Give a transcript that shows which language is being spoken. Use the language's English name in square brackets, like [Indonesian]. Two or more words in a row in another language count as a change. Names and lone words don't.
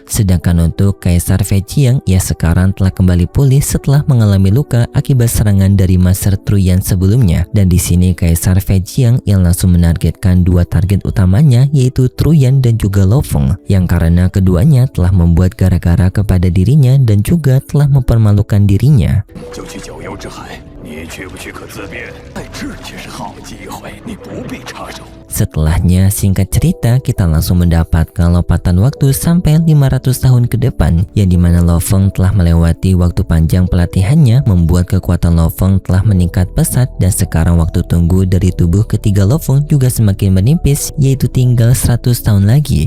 [Indonesian] Sedangkan untuk Kaisar Feiqiang, ia sekarang telah kembali pulih setelah mengalami luka akibat serangan dari Master Truyan sebelumnya. Dan di sini Kaisar Feiqiang yang langsung menargetkan dua target utamanya, yaitu Truyan dan juga Lo Feng, yang karena keduanya telah membuat gara-gara kepada dirinya dan juga telah mempermalukan dirinya. [Chinese] 就去九幽之海，你去不去可自便。在这却是好机会，你不必插手。 [Indonesian] Setelahnya, singkat cerita, kita langsung mendapatkan lompatan waktu sampai 500 tahun ke depan, yang dimana Lo Feng telah melewati waktu panjang pelatihannya, membuat kekuatan Lo Feng telah meningkat pesat, dan sekarang waktu tunggu dari tubuh ketiga Lo Feng juga semakin menipis, yaitu tinggal 100 tahun lagi.